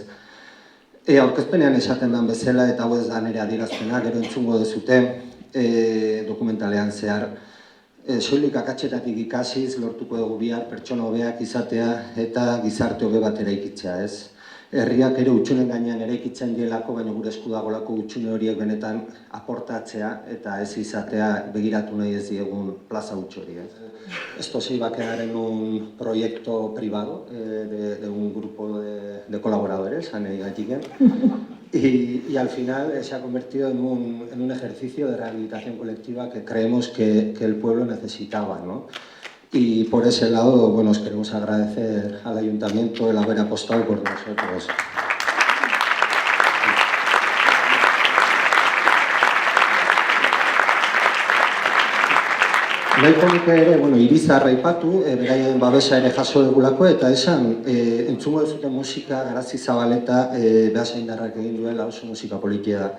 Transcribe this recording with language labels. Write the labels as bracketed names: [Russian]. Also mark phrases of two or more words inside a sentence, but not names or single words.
[Basque] Aurkezpenean esaten den bezala eta hau ez da nire adierazpena, gero entzungo duzute dokumentalean zehar, soilik akatsetatik ikasiz lortuko dugu bihar pertsona hobeak izatea eta gizarte hobe bat eraikitzea, ez? Herriak ere hutsunen gainean eraikitzen dielako, baina gure esku dagolako hutsune horiek benetan aportatzea eta ez izatea begiratu nahi ez diegun plaza huts hori, ez? [Spanish] Esto se iba a quedar en un proyecto privado de un grupo de colaboradores, Ane y Gatxiken, y al final se ha convertido en un ejercicio de rehabilitación colectiva que creemos que el pueblo necesitaba, ¿no? Y por ese lado, bueno, os queremos agradecer al Ayuntamiento el haber apostado por nosotros. [Basque] Nahiko nuke ere, bueno, Irizarra aipatu, beraien babesa ere jaso dugulako, eta esan, entzungo duzuten musika Garazi Zabaleta Beasaindarrak egin duela, oso musika politia da.